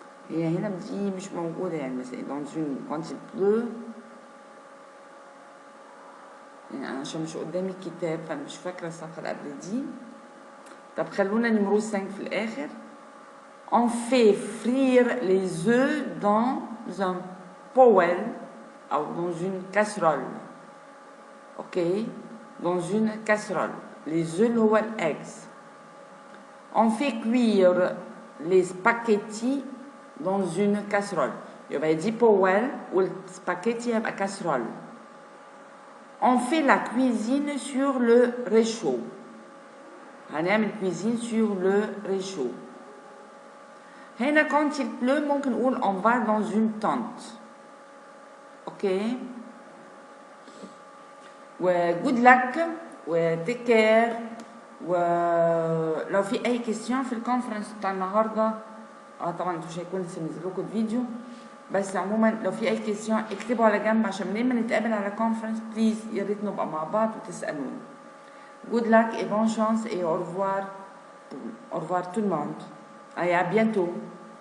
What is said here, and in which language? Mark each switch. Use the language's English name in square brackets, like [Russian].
[Arabic] هي هنا دي مش موجودة يعني مثلا [French] dans une quand il pleut [Arabic] يعني أنا عشان مش قدامي الكتاب فأنا مش فاكرة الصفحة اللي قبل دي. طب خلونا نمرو 5 في الآخر. [French] On fait frire les œufs dans un poêle أو dans une casserole. ok. dans une casserole. Les œufs هو eggs. On fait cuire les spaghettis dans une casserole. [Arabic] يبقى دي بوال والسباكيتي يبقى casserole. [French] On fait la cuisine sur le réchaud. [Arabic] هنعمل [French] cuisine sur le réchaud. هنا quand il pleut [Arabic] ممكن نقول [French] on va dans une tente. Ok. [English] و good luck و take care. [Arabic] ولو في اي كيستيون في الكونفرنس بتاع النهارده طبعا انتوا مش هيكون لسه نزل لكم الفيديو، بس عموما لو في اي كيستيون اكتبوا على جنب عشان لما نتقابل على كونفرنس بليز يا ريت نبقى مع بعض وتسالوني. [English] Good luck [French] et bonne chance et au revoir tout le monde. Et à bientôt.